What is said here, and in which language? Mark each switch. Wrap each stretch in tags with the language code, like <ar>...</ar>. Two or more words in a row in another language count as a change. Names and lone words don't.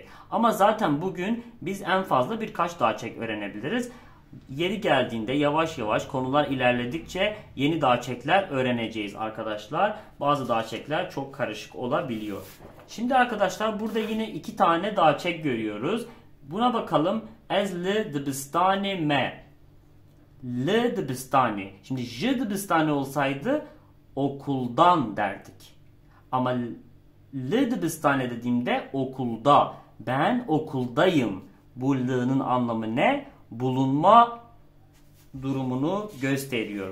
<tr>Ama zaten bugün biz en fazla birkaç dağçek öğrenebiliriz. Yeri geldiğinde yavaş yavaş konular ilerledikçe yeni dağçekler öğreneceğiz arkadaşlar. Bazı dağçekler çok karışık olabiliyor. Şimdi arkadaşlar burada yine iki tane dağçek görüyoruz. Buna bakalım.</tr> <ku>Ez li dibistane me. Li dibistane.</ku> <tr>Şimdi</tr> <ku>j dibistane</ku> <tr>olsaydı okuldan derdik. Ama</tr> <ku>li dibistane</ku> <tr>dediğimde okulda. Ben okuldayım. Bu li'nin anlamı ne? Bulunma durumunu gösteriyor.</tr>